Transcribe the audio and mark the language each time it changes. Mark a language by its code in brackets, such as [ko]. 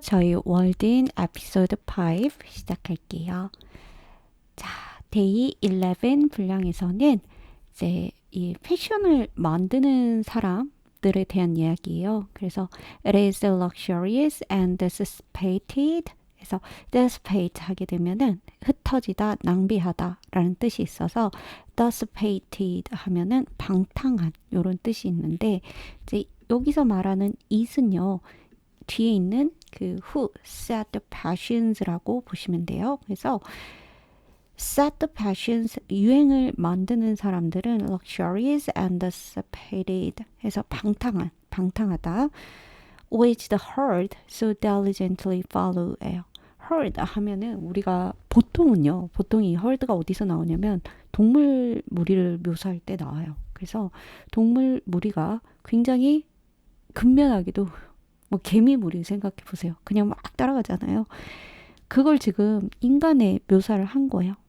[ko] 저희 월든 에피소드 5 시작할게요. 자, 데이 11 분량에서는 이제 이 패션을 만드는 사람들에 대한 이야기예요. [en] 그래서 it is luxurious and dissipated. [ko] 그래서 dissipate 하게 되면은 흩어지다, 낭비하다라는 뜻이 있어서 dissipated 하면은 방탕한 이런 뜻이 있는데 이제 여기서 말하는 it은요. 뒤에 있는 그 [en] who set the passions [ko] 라고 보시면 돼요. 그래서 [en] set the passions [ko] 유행을 만드는 사람들은 [en] luxurious and dissipated [ko] 해서 방탕하다. [en] which the herd so diligently follow예요. [ko] herd 하면은 우리가 보통 이 herd가 어디서 나오냐면 동물 무리를 묘사할 때 나와요. 그래서 동물 무리가 굉장히 근면하게도 뭐 개미무리 생각해 보세요. 그냥 막 따라가잖아요. 그걸 지금 인간의 묘사를 한 거예요.